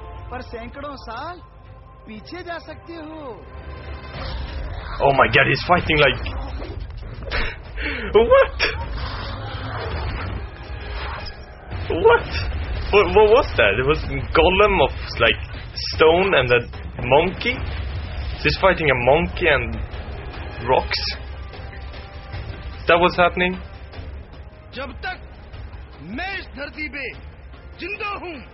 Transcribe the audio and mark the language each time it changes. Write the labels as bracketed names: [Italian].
[Hindi] पर सैकड़ों साल पीछे जा सकते हो. [English] Oh my god, he's fighting like... What? What was that? It was golem of like stone and a monkey? So he's fighting a monkey and rocks? That was happening? [Hindi] जब तक मैं इस धरती पे जिंदा हूँ,